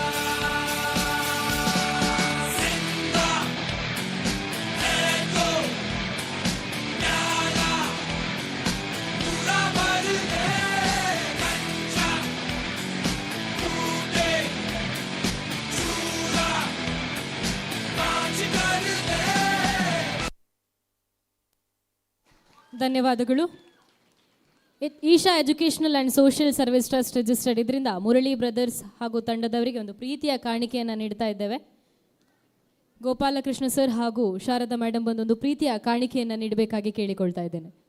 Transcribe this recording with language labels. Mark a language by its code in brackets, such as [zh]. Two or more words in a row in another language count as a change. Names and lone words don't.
[hi] जिंदा है तो प्याला पूरा भर ले, कच्चा टूटे चूरा कांच कर ले। [kn] ಧನ್ಯವಾದಗಳು. ಈಶಾ ಎಜುಕೇಷನಲ್ ಆ್ಯಂಡ್ ಸೋಷಿಯಲ್ ಸರ್ವಿಸ್ ಟ್ರಸ್ಟ್ ರಿಜಿಸ್ಟರ್ಡ್ ಇದರಿಂದ ಮುರಳಿ ಬ್ರದರ್ಸ್ ಹಾಗೂ ತಂಡದವರಿಗೆ ಒಂದು ಪ್ರೀತಿಯ ಕಾಣಿಕೆಯನ್ನು ನೀಡ್ತಾ ಇದ್ದೇವೆ. ಗೋಪಾಲಕೃಷ್ಣ ಸರ್ ಹಾಗೂ ಶಾರದಾ ಮೇಡಮ್ ಬಂದೊಂದು ಪ್ರೀತಿಯ ಕಾಣಿಕೆಯನ್ನು ನೀಡಬೇಕಾಗಿ ಕೇಳಿಕೊಳ್ತಾ ಇದ್ದೇನೆ.